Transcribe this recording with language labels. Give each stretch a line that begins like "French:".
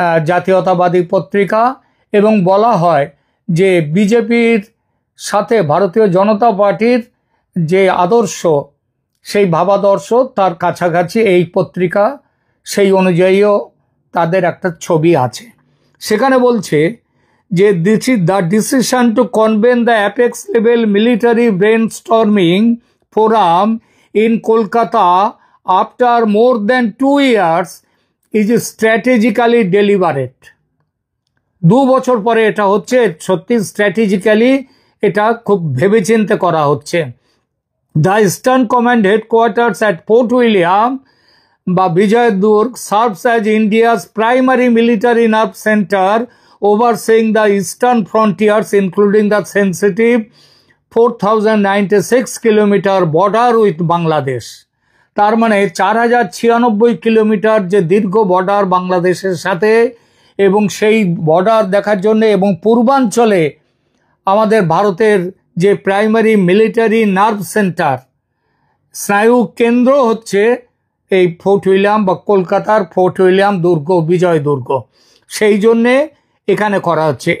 Bangla: জাতীয়তাবাদী পত্রিকা, এবং বলা হয় যে বিজেপির সাথে ভারতীয় জনতা পার্টির যে আদর্শ, সেই ভাবাদর্শ তার কাছাকাছি এই পত্রিকা, সেই অনুযায়ীও তাদের একটা ছবি আছে। সেখানে বলছে যে
English: this is the decision to convene the apex level military brainstorming forum in Kolkata after more than 2 years is strategically deliberate.
Bangla: 2 বছর পরে এটা হচ্ছে, সত্যি স্ট্র্যাটেজিক্যালি এটা খুব ভেবেচিন্তে করা হচ্ছে।
English: The Eastern Command headquarters at Fort William বা Vijay Durg serves as India's primary military nerve center, overseeing the eastern frontiers including the sensitive 4096 kilometer border with Bangladesh.
Bangla: তার মানে 4096 কিলোমিটার যে দীর্ঘ বর্ডার বাংলাদেশের সাথে, এবং সেই বর্ডার দেখার জন্য এবং পূর্বাঞ্চলে আমাদের ভারতের যে প্রাইমারি মিলিটারি নার্ভ সেন্টার, স্নায়ু কেন্দ্র হচ্ছে এই ফোর্ট উইলিয়াম বা কলকাতার ফোর্ট উইলিয়াম দুর্গ, বিজয় দুর্গ, সেই জন্যে এখানে করা হচ্ছে।